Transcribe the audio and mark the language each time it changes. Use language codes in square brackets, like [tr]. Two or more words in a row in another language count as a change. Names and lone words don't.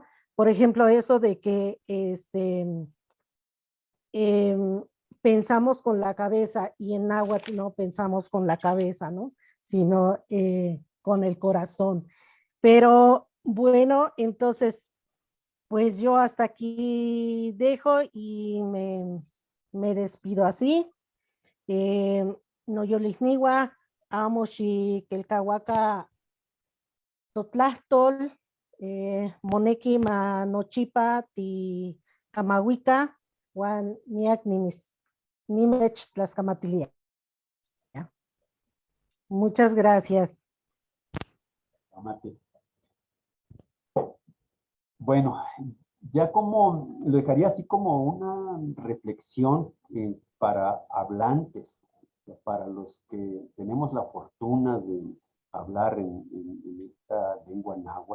[es] Por ejemplo, eso de que pensamos con la cabeza y en náhuatl no pensamos con la cabeza, ¿no? Sino con el corazón. Pero bueno, entonces, pues yo hasta aquí dejo y me despido así. [nah] No yolihniwa, amo si kelkawaka totlastol, moneki ma nochipa ti kamawika, wan niak nimech tlaskamatilia. [es] Muchas gracias. Bueno, ya como lo dejaría así como una reflexión para hablantes, para los que tenemos la fortuna de hablar en esta lengua náhuatl.